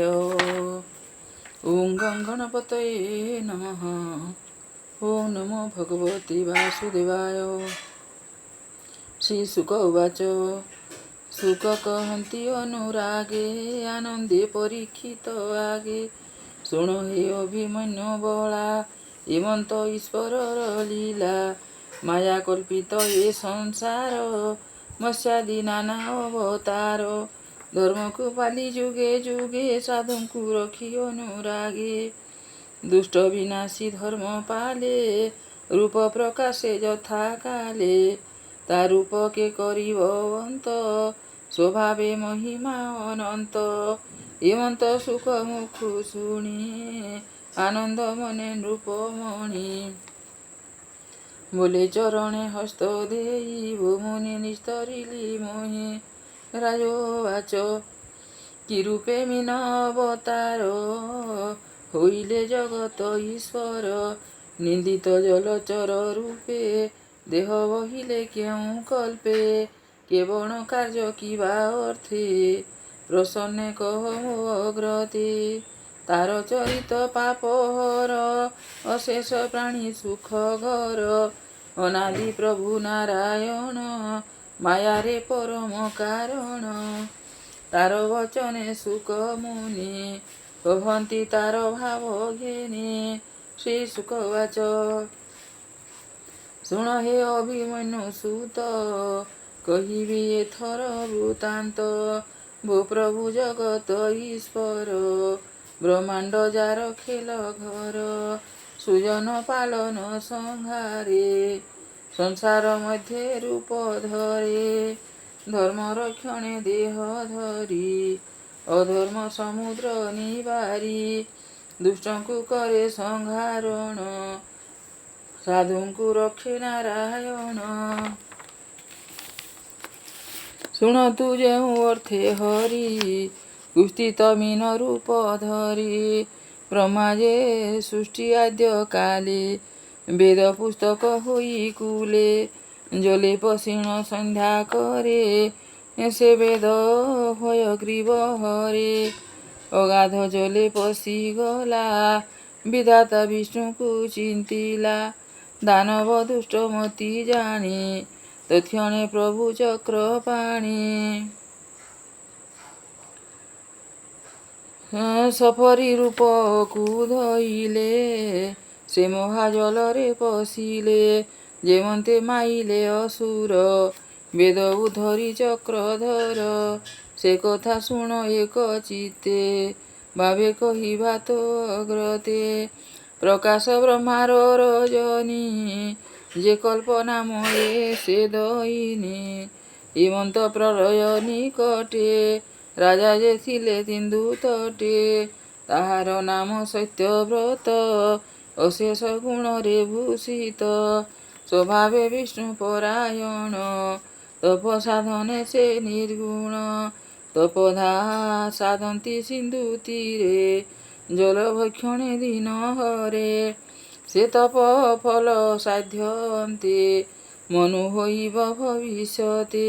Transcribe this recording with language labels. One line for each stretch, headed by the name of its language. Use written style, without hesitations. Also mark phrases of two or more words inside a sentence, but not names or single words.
Sanskrit: ओं गं गणपतये नमः। ओं नमो भगवते वासुदेवाय। श्रीशुक उवाच।
Odia: ଶୁକ କହନ୍ତି ଅନୁରାଗେ ଆନନ୍ଦେ ପରୀକ୍ଷିତ ଆଗେ। ଶୁଣ ହେ ଅଭିମନ୍ୟୁ ବଳା ଏମନ୍ତ ଈଶ୍ୱରର ଲୀଳା। ମାୟା କଳ୍ପିତ ଏ ସଂସାର ମତ୍ସ୍ୟାଦି ନାନା ଅବତାର। ଧର୍ମକୋ ପାଳି ଯୁଗେ ଯୁଗେ ସାଧୁଙ୍କୁ ରଖି ଅନୁରାଗେ। ଦୁଷ୍ଟ ବିନାଶୀ ଧର୍ମ ପାଳେ ରୂପ ପ୍ରକାଶେ ଯଥା କାଳେ। ତା ରୂପ କେ କରିବ ଅନ୍ତ ସ୍ୱଭାବେ ମହିମା ଅନନ୍ତ। ଏମନ୍ତ ସୁଖ ମୁଖୁ ଶୁଣି ଆନନ୍ଦ ମନେ ନୃପମଣି। ବୋଲେ ଚରଣେ ହସ୍ତ ଦେଇ ମୁନି ନିସ୍ତରିଲି ମୋହି। ରାଜୋବାଚ କି ରୂପେ ମୀନ ଅବତାର ହୋଇଲେ ଜଗତ ଈଶ୍ୱର। ନିନ୍ଦିତ ଜଳଚର ରୂପେ ଦେହ ବହିଲେ କେଉ କଳ୍ପେ। କେବଳ କାର୍ଯ୍ୟ କିବା ଅର୍ଥେ ପ୍ରସନ୍ନେ କହ ମୋ ଅଗ୍ରତେ। ତାର ଚରିତ ପାପ ହର ଅଶେଷ ପ୍ରାଣୀ ସୁଖ ଘର। ଅନାଦି ପ୍ରଭୁ ନାରାୟଣ ମାୟା ରେ ପରମ କାରଣ। ତାର ବଚନେ ସୁଖ ମୁନି କହନ୍ତି ତାର ଭାବ ଘେନେ।
Sanskrit: श्री शुक उवाच।
Odia: ଶୁଣ ହେ ଅଭିମନ୍ୟୁ ସୁତ କହିବି ଏଥର ବୃତ୍ତାନ୍ତ। ଭୋ ପ୍ରଭୁ ଜଗତ ଈଶ୍ୱର ବ୍ରହ୍ମାଣ୍ଡ ଯାର ଖେଳ ଘର। ସୁଜନ ପାଳନ ସଂହାରେ ସଂସାର ମଧ୍ୟେ ରୂପ ଧରେ। ଧର୍ମ ରକ୍ଷଣେ ଦେହ ଧରି ଅଧର୍ମ ସମୁଦ୍ର ନିବାରି। ଦୁଷ୍ଟଙ୍କୁ କରେ ସଂହାରଣ ସାଧୁଙ୍କୁ ରକ୍ଷେ ନାରାୟଣ। ଶୁଣତୁ ଯେଉ ଅର୍ଥେ ହରି କୁସ୍ଥିତ ମୀନ ରୂପ ଧରି। ବ୍ରହ୍ମା ଯେ ସୃଷ୍ଟି ଆଦ୍ୟ କାଳେ ବେଦ ପୁସ୍ତକ ହୋଇ କୂଳେ। ଜଳେ ପଶିଣ ସନ୍ଧ୍ୟା କରେ ସେ ବେଦ ହୟ ଗ୍ରୀବ ହରେ। ଅଗାଧ ଜଳେ ପଶି ଗଲା ବିଧାତା ବିଷ୍ଣୁ କୋ ଚିନ୍ତିଲା। ଦାନବ ଦୁଷ୍ଟ ମତି ଜାଣେ ତତ୍କ୍ଷଣେ ପ୍ରଭୁ ଚକ୍ର ପାଣି। ସଫରୀ ରୂପ କୋ ଧଇଲେ ସେ ମହାଜଳ ରେ ପଶିଲେ। ଯେମନ୍ତେ ମାଇଲେ ଅସୁର ବେଦ ଉଧରି ଚକ୍ରଧର। ସେ କଥା ଶୁଣ ଏକ ଚିତ୍ତେ ଭାବେ କହିବା ତୋ ଅଗ୍ରତେ। ପ୍ରକାଶ ବ୍ରହ୍ମାର ରଜନୀ ଯେ କଳ୍ପନା ମୋଏ ସେ ଦଈନୀ। ଏମନ୍ତ ପ୍ରଳୟ ନିକଟେ ରାଜା ଯେ ଥିଲେ ସିନ୍ଧୁ ତଟେ। ତାହାର ନାମ ସତ୍ୟବ୍ରତ ଅଶେଷ ଗୁଣ ରେ ଭୂଷିତ। ସ୍ୱଭାବେ ବିଷ୍ଣୁ ପରାୟଣ ତପ ସାଧନେ ସେ ନିର୍ଗୁଣ। ତପଧା ସାଧନ୍ତି ସିନ୍ଧୁ ତୀରେ ଜଳ ଭକ୍ଷଣେ ଦିନ ହରେ। ସେ ତପ ଫଳ ସାଧ୍ୟନ୍ତେ ମନୁ ହୋଇବ ଭବିଷ୍ୟତେ।